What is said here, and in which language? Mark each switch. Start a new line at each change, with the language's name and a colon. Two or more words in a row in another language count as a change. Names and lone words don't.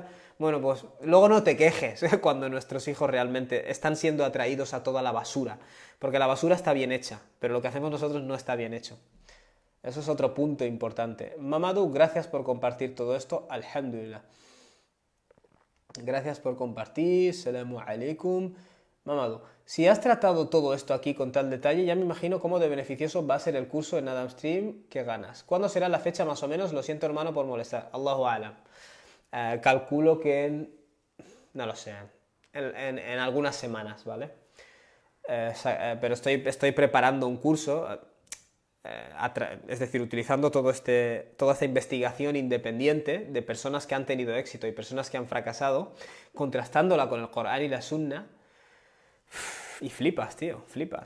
Spanish: Bueno, pues luego no te quejes cuando nuestros hijos realmente están siendo atraídos a toda la basura, porque la basura está bien hecha, pero lo que hacemos nosotros no está bien hecho. Eso es otro punto importante. Mamadou, gracias por compartir todo esto.
Arabic: Alhamdulillah.
Spanish: Gracias por compartir.
Arabic: Salamu alaikum.
Spanish: Mamadou, si has tratado todo esto aquí con tal detalle, ya me imagino cómo de beneficioso va a ser el curso en Adam Stream que ganas. ¿Cuándo será la fecha más o menos? Lo siento, hermano, por molestar.
Arabic: Allahu alam.
Spanish: Calculo que no lo sé, en algunas semanas, ¿vale? Pero estoy preparando un curso, es decir, utilizando toda esta investigación independiente de personas que han tenido éxito y personas que han fracasado, contrastándola con el Corán y la Sunna, y flipas, tío, flipas.